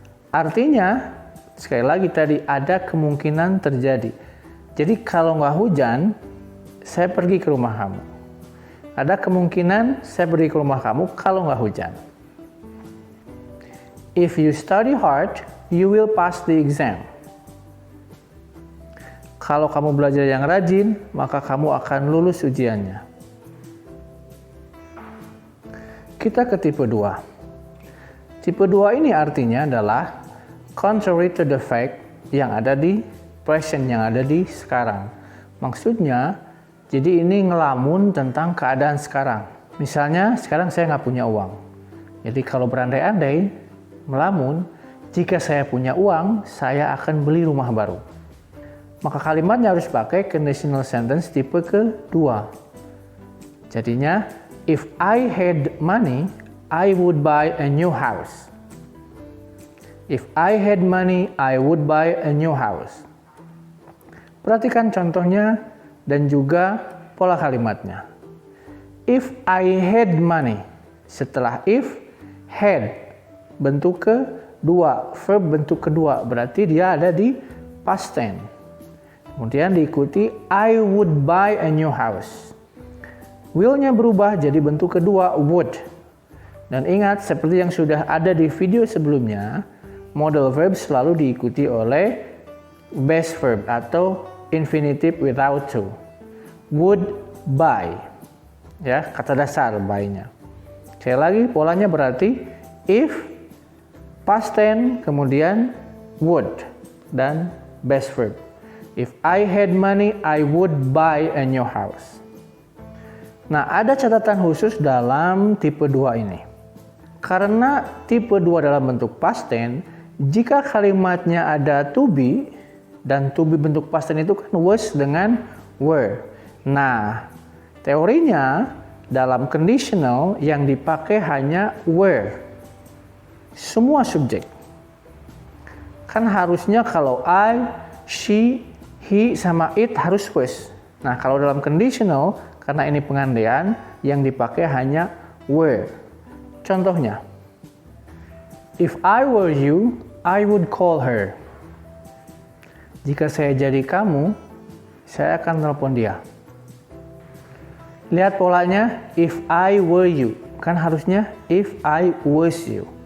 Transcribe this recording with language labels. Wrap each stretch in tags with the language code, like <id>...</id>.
<id>Artinya, sekali lagi tadi ada kemungkinan terjadi. Jadi kalau nggak hujan, saya pergi ke rumah kamu. Ada kemungkinan saya pergi ke rumah kamu kalau nggak hujan.</id> <en>If you study hard, you will pass the exam.</en> <id>Kalau kamu belajar yang rajin, maka kamu akan lulus ujiannya. Kita ke tipe 2. Tipe 2 ini artinya adalah</id> <en>contrary to the fact</en> <id>yang ada di present, yang ada di sekarang. Maksudnya, jadi ini ngelamun tentang keadaan sekarang. Misalnya, sekarang saya nggak punya uang. Jadi kalau berandai-andai, melamun, jika saya punya uang, saya akan beli rumah baru. Maka kalimatnya harus pakai conditional sentence tipe kedua. Jadinya,</id> <en>if I had money, I would buy a new house. If I had money, I would buy a new house.</en> <id>Perhatikan contohnya dan juga pola kalimatnya.</id> <en>If I had money,</en> <id>setelah if, had, bentuk kedua, verb bentuk kedua, berarti dia ada di past tense. Kemudian diikuti</id> <en>I would buy a new house.</en> <id>Will-nya berubah jadi bentuk kedua, would. Dan ingat, seperti yang sudah ada di video sebelumnya, modal verb selalu diikuti oleh base verb atau infinitive without to.</id> <en>Would buy.</en> <id>Ya, kata dasar buy-nya. Sekali lagi, polanya berarti if, past tense, kemudian would, dan base verb.</id> <en>If I had money, I would buy a new house.</en> <id>Nah, ada catatan khusus dalam tipe 2 ini. Karena tipe 2 dalam bentuk past tense, jika kalimatnya ada to be, dan to be bentuk past tense itu kan was dengan were. Nah, teorinya dalam conditional yang dipakai hanya were. Semua subjek. Kan harusnya kalau I, she, he, sama it harus was. Nah, kalau dalam conditional, karena ini pengandaian, yang dipakai hanya were. Contohnya,</id> <en>if I were you, I would call her.</en> <id>Jika saya jadi kamu, saya akan telepon dia. Lihat polanya,</id> <en>if I were you.</en> <id>Kan harusnya</id> <en>if I was you.</en>